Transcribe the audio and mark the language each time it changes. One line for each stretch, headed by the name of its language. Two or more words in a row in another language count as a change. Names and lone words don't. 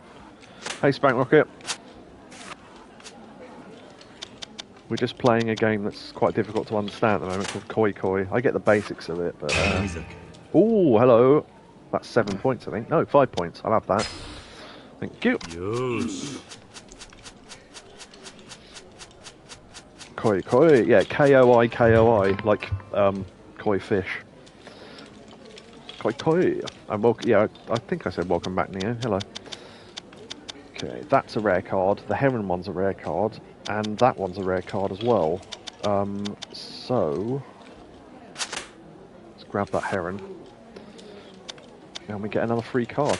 English: Hey, Spank Rocket. We're just playing a game that's quite difficult to understand at the moment called Koi Koi. I get the basics of it, but... oh, hello. That's 7 points, I think. No, 5 points. I'll have that. Thank you.
Japanese: よーし。
English: Koi Koi, yeah, Koi Koi, like koi fish. Koi Koi. And yeah, I think I said welcome back, Neo. Hello. Okay, that's a rare card. The heron one's a rare card, and that one's a rare card as well. So let's grab that heron, and we get another free card.